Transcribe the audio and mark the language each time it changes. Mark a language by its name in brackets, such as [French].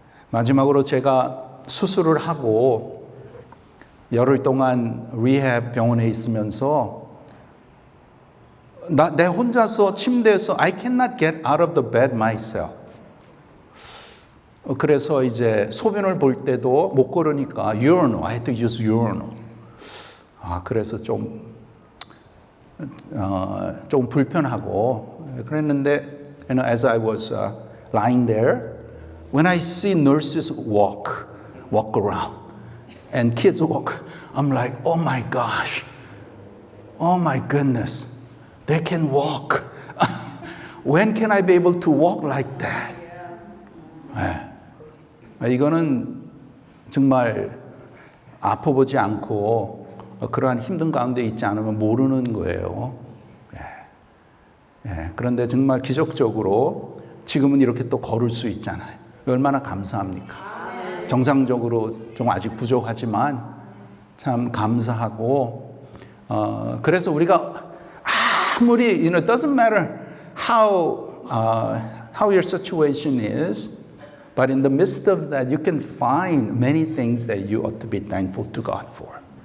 [Korean] 마지막으로 제가 수술을 하고 열흘 동안 리헵 병원에 있으면서 내 혼자서 침대에서 [English] I cannot get out of the bed myself. [Korean] 그래서 이제 소변을 볼 때도 못 걸으니까 urinal, [English] I had to use urinal. [Korean] 그래서 좀 불편하고 그랬는데 [English] as I was lying there, when I see nurses walk around and kids walk, I'm like, oh my gosh, oh my goodness, they can walk. When can I be able to walk like that? [Korean] 이거는 정말 아파보지 않고 그러한 힘든 가운데 있지 않으면 모르는 거예요. 그런데 정말 기적적으로 지금은 이렇게 또 걸을 수 있잖아요. 얼마나 감사합니까? 정상적으로 좀 아직 부족하지만 참 감사하고 그래서 우리가 아무리 [English] it doesn't matter how your situation is, but in the midst of that you can find many things that you ought to be thankful to God for.